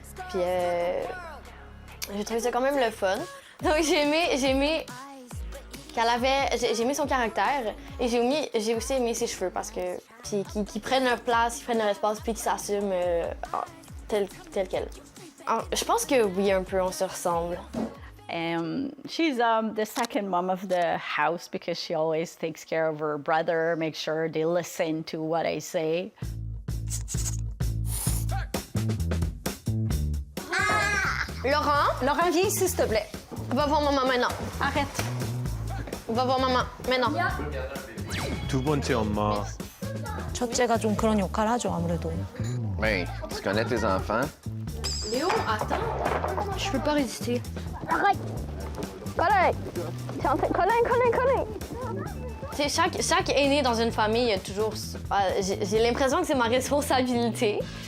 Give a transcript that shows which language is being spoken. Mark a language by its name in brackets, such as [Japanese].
[French] Puis j'ai trouvé ça quand même le fun. Donc j'ai aimé j'ai aimé son caractère et j'ai aussi aimé ses cheveux parce que qu'ils prennent leur place, qu'ils prennent leur espace puis qu'ils s'assument tel quel. Alors, je pense que oui, un peu, on se ressemble. [English] She's the second mom of the house because she always takes care of her brother, makes sure they listen to what I say. [French] Laurent, Laurent, viens ici, s'il te plaît. va voir maman maintenant. Arrête. Va voir maman, maintenant. [Korean] 두 번째 엄마. 첫째가 좀 그런 역할을 하죠, 아무래도. [French] Ben, tu connais tes enfants? Léo, attends. Je peux pas résister. Arrête. Colin. Colin. Tu sais, chaque aîné dans une famille, il y a toujours... J'ai l'impression que c'est ma responsabilité.